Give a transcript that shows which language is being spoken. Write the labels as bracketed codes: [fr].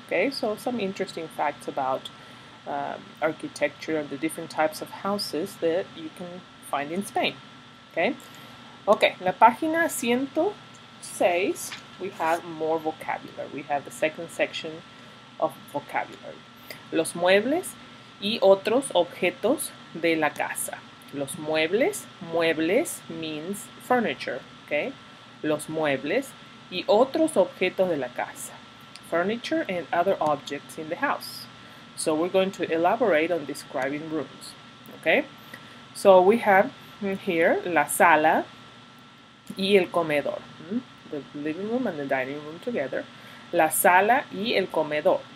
[en] Okay, so some interesting facts about architecture and the different types of houses that you can find in Spain. Okay, [es] la página 106, [en] we have more vocabulary. We have the second section of vocabulary. [es] Los muebles y otros objetos de la casa. Los muebles, [en] muebles means furniture, okay? [es] Los muebles y otros objetos de la casa. [en] Furniture and other objects in the house. So we're going to elaborate on describing rooms, okay? So we have here [es] la sala y el comedor. [en] The living room and the dining room together. [es] La sala y el comedor.